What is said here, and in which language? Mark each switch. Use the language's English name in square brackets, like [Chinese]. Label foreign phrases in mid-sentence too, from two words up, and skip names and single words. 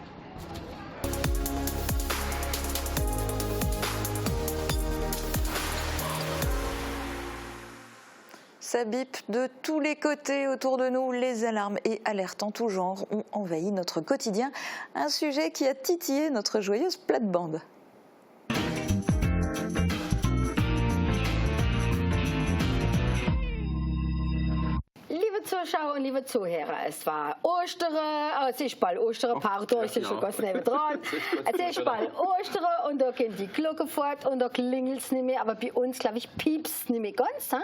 [French] Ça bip de tous les côtés autour de nous. Les alarmes et alertes en tout genre ont envahi notre quotidien. Un sujet qui a titillé notre joyeuse plate-bande. [German] Liebe Zuschauer und liebe Zuhörer, es war Ostern, es ist bald Ostern, pardon, es ist schon ganz nebendran. Es ist bald Ostern und da gehen die Glocken fort und da klingelt es nicht mehr, aber bei uns, glaube ich, piepst es nicht mehr ganz, he?